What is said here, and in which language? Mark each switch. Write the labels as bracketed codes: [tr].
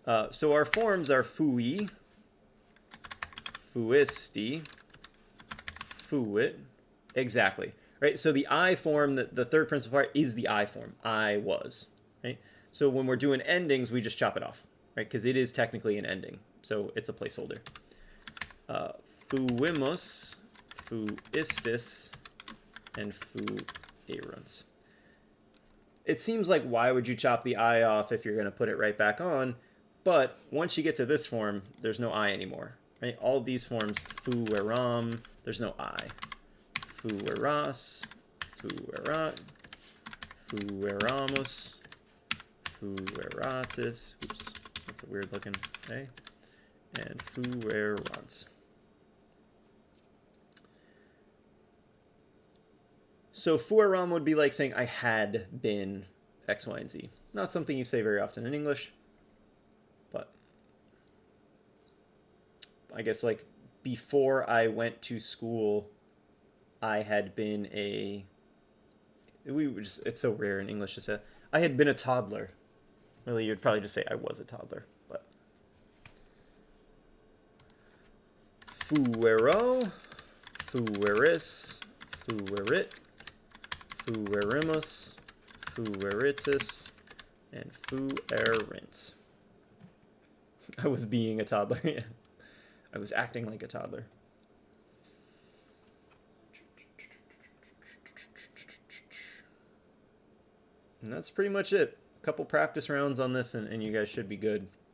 [en] So our forms are [la] fui, fuisti, fuit. [en] Exactly. Right? So the I form, the third principal part, is the I form. I was. Right? So when we're doing endings, we just chop it off. Right? Because it is technically an ending. So it's a placeholder. [la] Fuimos, fuistis, and fuerunt. [en] It seems like why would you chop the I off if you're going to put it right back on? But once you get to this form, there's no I anymore. Right? All these forms, fueram, there's no I. [la] Fueras, fuerat, fueramos, fueratis. [en] Oops, that's a weird looking A. And fuerants. So fueram would be like saying I had been X, Y, and Z. Not something you say very often in English, but I guess like before I went to school, I had been a... it's so rare in English to say. I had been a toddler. Really, you'd probably just say I was a toddler, but... [la] Fuero, fueris, fuerit, fuerimus, fueritis, and fuerint. [en] I was being a toddler. Yeah. I was acting like a toddler. And that's pretty much it. A couple practice rounds on this, and you guys should be good.